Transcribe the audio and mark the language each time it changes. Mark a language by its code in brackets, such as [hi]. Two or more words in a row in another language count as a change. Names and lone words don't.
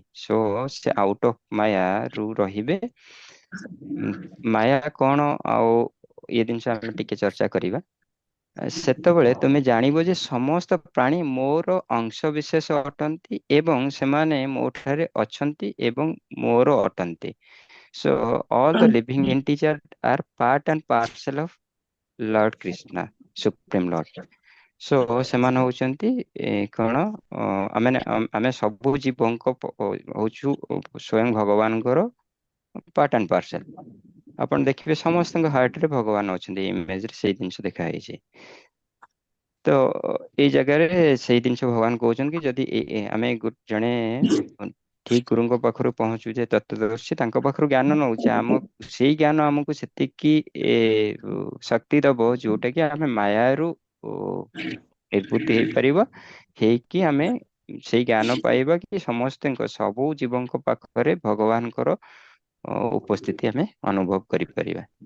[or] ସୋ ସେ [en] out of [or] ମାୟା ରୁ ରହିବେ। ମାୟା କଣ ଆଉ ଏ ଜିନିଷ ଆମେ ଟିକେ ଚର୍ଚ୍ଚା କରିବା। ସେତେବେଳେ ତୁମେ ଜାଣିବ ଯେ ସମସ୍ତ ପ୍ରାଣୀ ମୋର ଅଂଶ ବିଶେଷ ଅଟନ୍ତି ଏବଂ ସେମାନେ ମୋ ଠାରେ ଅଛନ୍ତି ଏବଂ ମୋର ଅଟନ୍ତି। [en] So all the living entities are part and parcel of Lord Krishna, Supreme Lord. [or] So ସେମାନେ ହଉଛନ୍ତି କଣ, ଆମେ ସବୁ ଜୀବଙ୍କ ହଉଛୁ ସ୍ୱୟଂ ଭଗବାନଙ୍କର [en] part and parcel. [or] ଆପଣ ଦେଖିବେ ସମସ୍ତଙ୍କ ହାର୍ଟରେ ଭଗବାନ ଅଛନ୍ତି, ଇମେଜରେ ସେଇ ଜିନିଷ ଦେଖା ହେଇଛି। ତ ଏଇ ଜାଗାରେ ସେଇ ଜିନିଷ ଭଗବାନ କହୁଛନ୍ତି କି ଯଦି ଆମେ ଜଣେ ଠିକ ଗୁରୁଙ୍କ ପାଖରୁ ପହଞ୍ଚୁଛେ, ତତ୍ତ୍ୱଦର୍ଶୀ ତାଙ୍କ ପାଖରୁ ଜ୍ଞାନ ନଉଛେ, ସେଇ ଜ୍ଞାନ ଆମକୁ ସେତିକି ଶକ୍ତି ଦବ ଯୋଉଟା କି ଆମେ ମାୟାରୁ ନିର୍ଭୂତି ହେଇପାରିବ, ହେଇକି ଆମେ ସେଇ ଜ୍ଞାନ ପାଇବା କି ସମସ୍ତଙ୍କ ସବୁ ଜୀବଙ୍କ ପାଖରେ ଭଗବାନଙ୍କର ଉପସ୍ଥିତି ଆମେ ଅନୁଭବ କରିପାରିବା।